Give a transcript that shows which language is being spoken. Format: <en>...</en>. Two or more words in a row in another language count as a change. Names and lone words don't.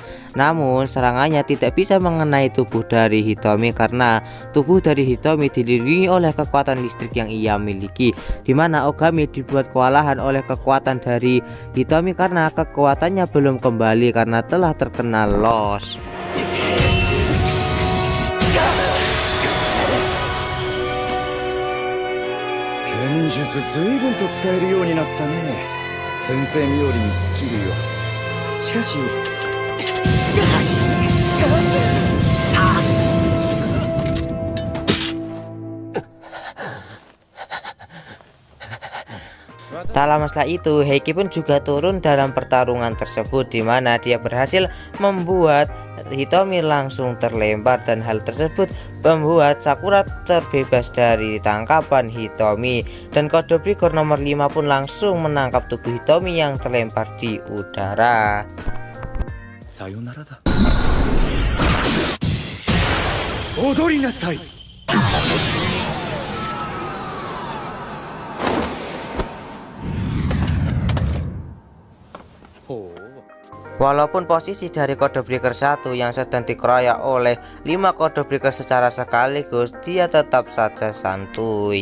<id>Namun serangannya tidak bisa mengenai tubuh dari Hitomi karena tubuh dari Hitomi dilindungi oleh kekuatan listrik yang ia miliki, di mana Ogami dibuat kewalahan oleh kekuatan dari Hitomi karena kekuatannya belum kembali karena telah terkena loss.</id> <ja>剣術ずいぶんと使えるようになったね。先生冥利に尽きるよ。しかし</ja> <id>Tak lama setelah itu, Heiki pun juga turun dalam pertarungan tersebut, di mana dia berhasil membuat Hitomi langsung terlempar, dan hal tersebut membuat Sakura terbebas dari tangkapan Hitomi, dan Code Breaker nomor 5 pun langsung menangkap tubuh Hitomi yang terlempar di udara.</id> <ja>さよならだ。踊りなさい.</ja> <id>Walaupun posisi dari Code Breaker 1 yang sedang dikeroyok oleh 5 Code Breaker secara sekaligus, dia tetap saja santuy.</id>